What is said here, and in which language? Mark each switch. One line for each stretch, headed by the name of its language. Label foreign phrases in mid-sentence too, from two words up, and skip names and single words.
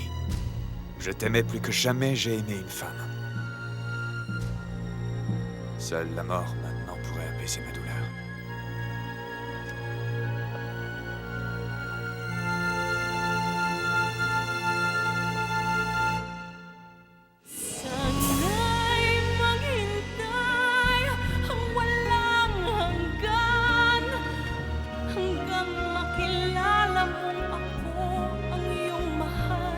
French: Je t'aimais plus que jamais j'ai aimé une femme. Seule la mort, maintenant, pourrait apaiser ma douleur.
Filipino: Sana'y maghintay ang walang hanggan hanggang makilala mong ako ang iyong mahal.